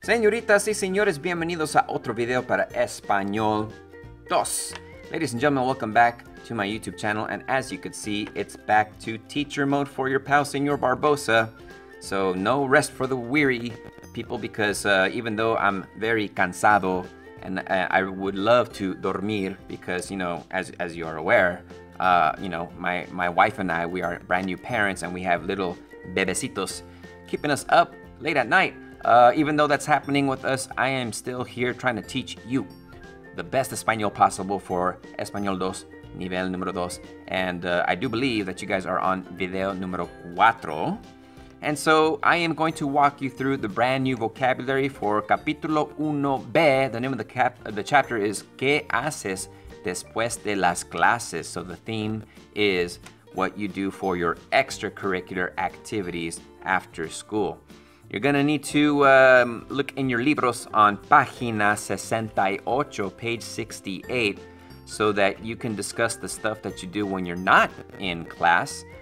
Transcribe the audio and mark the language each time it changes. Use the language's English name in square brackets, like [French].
[Spanish] Señoritas y señores, bienvenidos a otro video para Español 2. [English] Ladies and gentlemen, welcome back to my YouTube channel, and as you can see, it's back to teacher mode for your pal Señor Barbosa. So no rest for the weary people, because even though I'm very cansado and I would love to dormir, because, you know, as you are aware, you know, my wife and I, we are brand new parents and we have little bebecitos keeping us up late at night. Even though that's happening with us, I am still here trying to teach you the best Español possible for Español 2, [Spanish] nivel número 2. [English] And I do believe that you guys are on video número 4. And so I am going to walk you through the brand new vocabulary for capítulo 1B. The name of the chapter is [Spanish] ¿Qué haces después de las clases? [English] So the theme is what you do for your extracurricular activities after school. You're gonna need to look in your libros on página 68, page 68, so that you can discuss the stuff that you do when you're not in class.